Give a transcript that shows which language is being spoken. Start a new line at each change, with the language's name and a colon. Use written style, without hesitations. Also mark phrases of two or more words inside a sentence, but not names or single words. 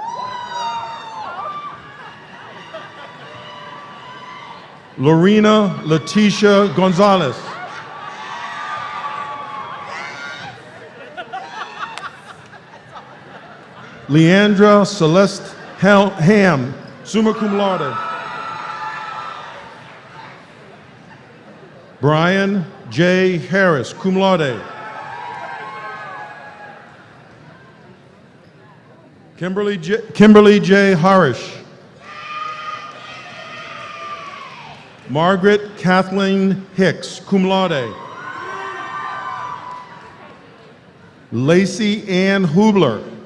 English: Lorena Leticia Gonzalez. Leandra Celeste Ham,
Latin: summa cum laude.
English: Brian J. Harris,
Latin: cum laude.
English: Kimberly J. Harish. Margaret Kathleen Hicks,
Latin: cum laude.
English: Lacey Ann Hubler.